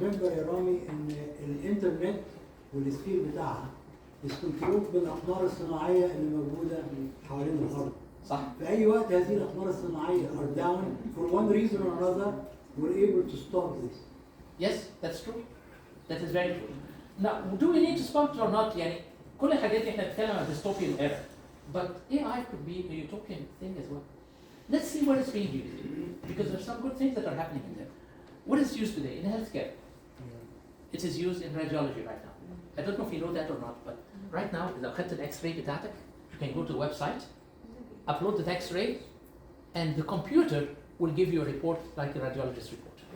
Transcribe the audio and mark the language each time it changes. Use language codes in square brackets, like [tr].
[ar] Remember يا رامي ان الانترنت والسفير بتاعها الكنترول بالاقمار الصناعيه اللي موجوده حوالين الارض. صح. [en] في اي وقت هذه الاقمار الصناعيه are down for one reason or another, we're able to stop this. Yes, that's true. That is very true. Now, do we need to stop it or not? [ar] يعني كل الحاجات دي احنا بنتكلم عن dystopian era. [en] But AI could be a utopian thing as well. Let's see what it's being used. Because there's some good things that are happening in there. What is used today in healthcare? It is used in radiology right now. I don't know if you know that or not, but right now, إذا أخذت الإكس-راي بتاعتك, you can go to the website, upload the X-ray, and the computer will give you a report like a radiologist report.